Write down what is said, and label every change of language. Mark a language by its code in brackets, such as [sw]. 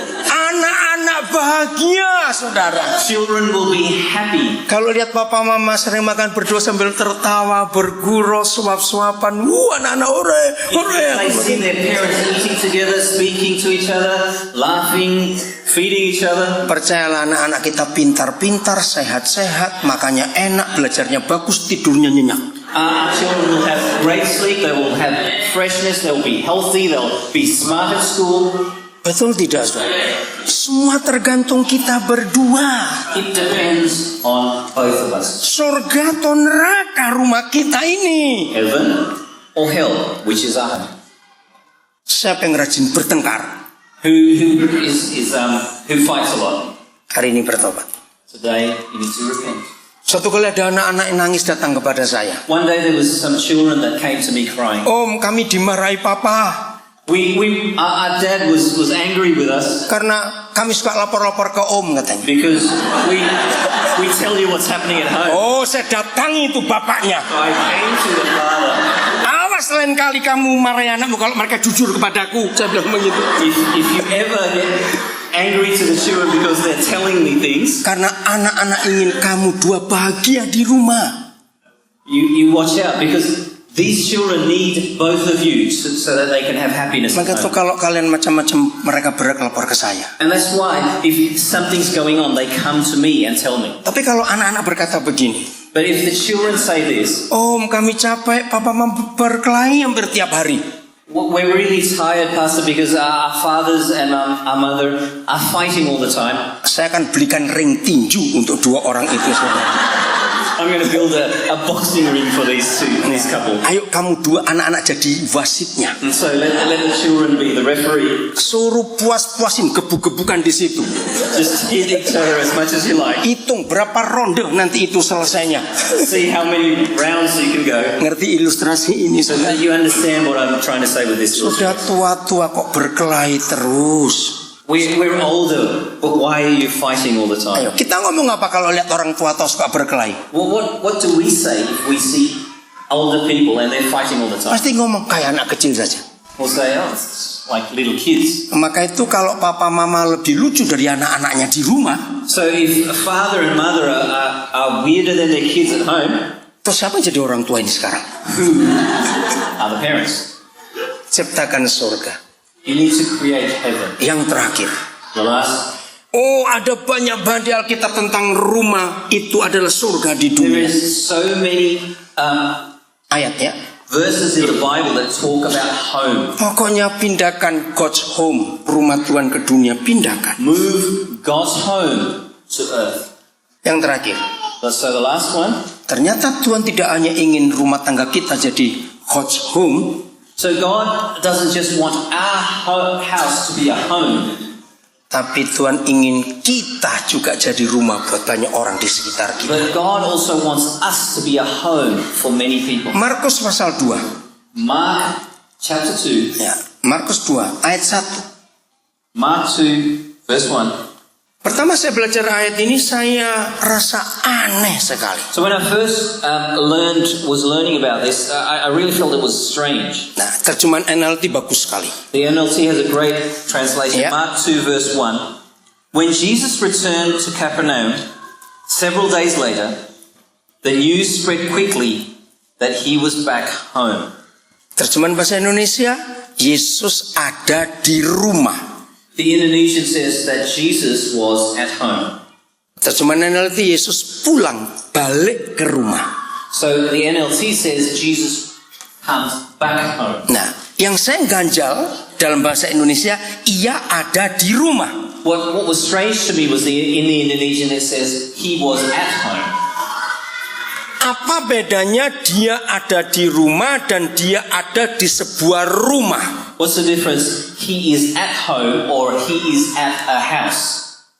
[id] Anak-anak bahagia, saudara. [en] Children will be happy. [id] Kalau lihat papa mama sering makan berdua sambil tertawa, bergurau, suap-suapan. Anak-anak ore. [en] If they see their parents eating together, speaking to each other, laughing, feeding each other. [id] Percayalah anak-anak kita pintar-pintar, sehat-sehat, makanya enak, belajarnya bagus, tidurnya nyenyak. [en] Our children will have great sleep, they will have freshness, they will be healthy, they'll be smart at school. [id] Betul tidak, saudara? Semua tergantung kita berdua. [en] It depends on both of us. [id] Surga atau neraka rumah kita ini. [en] Heaven or hell, which is our home. [id] Siapa yang rajin bertengkar? [en] Who fights a lot? [id] Hari ini bertobat. [en] Today, you need to repent. [id] Suatu kali ada anak-anak yang nangis datang kepada saya. [en] One day there was some children that came to me crying. [id] Om, kami dimarahi papa. [en] Our dad was angry with us [id] Karena kami suka lapor-lapor ke om katanya. [en] because we tell you what's happening at home. [id] Oh, saya datangi itu bapaknya. [en] So I came to the father. [id] Awas lain kali kamu marahi anakmu kalau mereka jujur kepadaku. Saya bilang begitu. [en] If you ever get angry to the children because they're telling me things, [id] Karena anak-anak ingin kamu dua bahagia di rumah. [en] you watch out because these children need both of you so that they can have happiness at [id] Maka itu [en] home. [id] kalau kalian macam-macam mereka berhak lapor ke saya. [en] And that's why if something's going on, they come to me and tell me. [id] Tapi kalau anak-anak berkata begini, [en] But if the children say this, [id] Om, kami capek, papa berkelahi hampir tiap hari. [en] we're really tired, Pastor, because our fathers and our mother are fighting all the time. [id] Saya akan belikan ring tinju untuk dua orang itu. [en] I'm going to build a boxing ring for this couple. [id] Ayo kamu dua anak-anak jadi wasitnya. [en] And so let the children be the referee. [id] Suruh puas-puasin gebuk-gebukan di situ. [en] Just hit each other as much as you like. [id] Hitung berapa ronde nanti itu selesainya. [en] See how many rounds you can go. [id] Ngerti ilustrasi ini [en] So [id] sudah? [en] that you understand what I'm trying to say with this. [id] Sudah tua-tua kok berkelahi terus. [en] We're older, but why are you fighting all the time? [id] Ayo kita ngomong apa kalau lihat orang tua-tua suka berkelahi? [en] What do we say if we see older people and they're fighting all the time? [id] Pasti ngomong kayak anak kecil saja. [en] We'll say, oh, it's like little kids. [id] Maka itu kalau papa mama lebih lucu dari anak-anaknya di rumah, [en] So if a father and mother are weirder than their kids at home, [id] terus siapa jadi orang tua ini sekarang? [en] who are the parents? [id] Ciptakan surga. [en] You need to create heaven. [id] Yang terakhir. [en] The last. [id] Oh, ada banyak banget di Alkitab tentang rumah itu adalah surga di [en] There [id] dunia. [en] is so many [id] Ayat ya. [en] verses in the Bible that talk about home. [id] Pokoknya pindahkan [en] God's home, [id] rumah Tuhan ke dunia, pindahkan. [en] Move God's home to earth. [id] Yang terakhir. [en] So the last one. [id] Ternyata Tuhan tidak hanya ingin rumah tangga kita jadi [en] God's home, So God doesn't just want our house to be a home, [id] tapi Tuhan ingin kita juga jadi rumah buat banyak orang di sekitar kita. [en] but God also wants us to be a home for many people. [id] Markus pasal 2. [en] Mark chapter 2. [id] Ya, Markus 2 ayat 1. [en] Mark 2 verse 1. [id] Pertama saya belajar ayat ini saya rasa aneh sekali. [en] So when I first was learning about this, I really felt it was strange. [id] Nah, terjemahan NLT bagus sekali. [en] The NLT has a great translation. Yeah. Mark 2 verse 1. When Jesus returned to Capernaum, several days later, the news spread quickly that he was back home. [id] Terjemahan bahasa Indonesia, Yesus ada di rumah. [en] The Indonesian says that Jesus was at home. [id] Terjemahan NLT, Yesus pulang balik ke rumah. [en] So the NLT says Jesus comes back home. [id] Nah, yang saya ganjal dalam bahasa Indonesia, ia ada di rumah. [en] What was strange to me was in the Indonesian it says he was at home. [id] Apa bedanya dia ada di rumah dan dia ada di sebuah rumah? [en] What's the difference? He is at home or he is at a house.